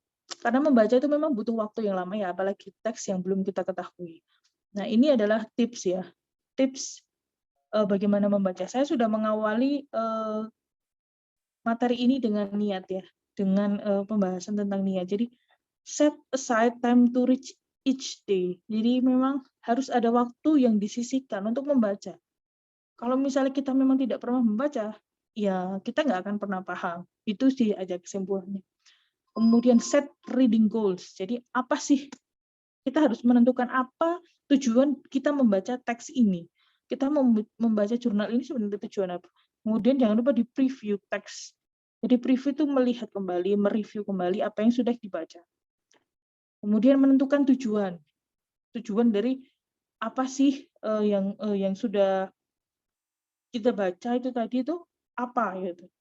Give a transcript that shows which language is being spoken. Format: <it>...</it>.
<id>Karena membaca itu memang butuh waktu yang lama ya, apalagi teks yang belum kita ketahui. Nah, ini adalah tips ya, tips bagaimana membaca. Saya sudah mengawali materi ini dengan niat ya, dengan pembahasan tentang niat. Jadi</id> <en>set aside time to reach each day.</en> <id>Jadi memang harus ada waktu yang disisihkan untuk membaca. Kalau misalnya kita memang tidak pernah membaca, ya kita nggak akan pernah paham. Itu sih aja kesimpulannya. Kemudian</id> <en>set reading goals.</en> <id>Jadi apa sih? Kita harus menentukan apa tujuan kita membaca teks ini. Kita membaca jurnal ini sebenarnya tujuan apa? Kemudian jangan lupa di preview teks. Jadi preview itu melihat kembali, mereview kembali apa yang sudah dibaca. Kemudian menentukan tujuan. Tujuan dari apa sih yang sudah kita baca itu tadi itu apa gitu.</id>